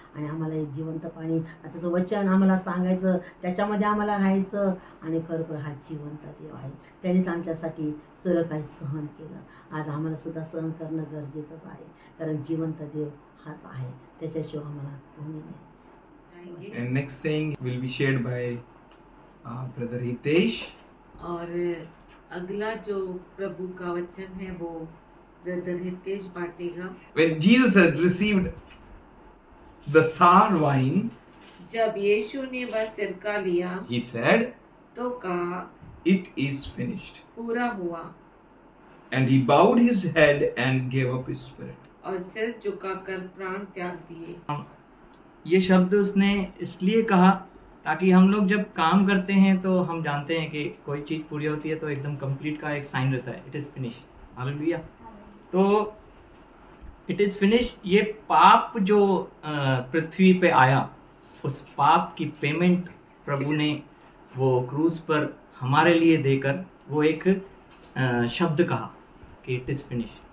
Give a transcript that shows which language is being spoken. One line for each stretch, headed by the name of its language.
Marathi: आणि आम्हाला हे जिवंत पाणी त्याचं वचन आम्हाला सांगायचं, त्याच्यामध्ये आम्हाला राहायचं. आणि खरोखर हा जिवंत देव आहे, त्यानेच आमच्यासाठी सर्व काही सहन केलं. आज आम्हाला सुद्धा सहन करणं गरजेचंच आहे, कारण जिवंत देव हाच आहे, त्याच्याशिवाय आम्हाला कोणी नाही.
English: And next saying will be shared by brother Hitesh.
Hindi: और अगला जो प्रभु का वचन है वो brother Hitesh बांटेगा.
English: When Jesus had received the sour wine,
Hindi: जब यीशु ने वह सिरका लिया
English: he said,
Hindi: तो कहा,
English: "It is finished."
Hindi: पूरा हुआ,
English: And he bowed his head and gave up his spirit.
Hindi: और सिर झुकाकर प्राण त्याग दिए. ये शब्द उसने इसलिए कहा ताकि हम लोग जब काम करते हैं तो हम जानते हैं कि कोई चीज़ पूरी होती है तो एकदम कंप्लीट का एक साइन रहता है,
English: It is finish.
Hindi: हालेलुया. तो
English: it is finish,
Hindi: ये पाप जो पृथ्वी पे आया, उस पाप की पेमेंट प्रभु ने वो क्रूस पर हमारे लिए देकर वो एक शब्द कहा कि इट इज़ फिनिश.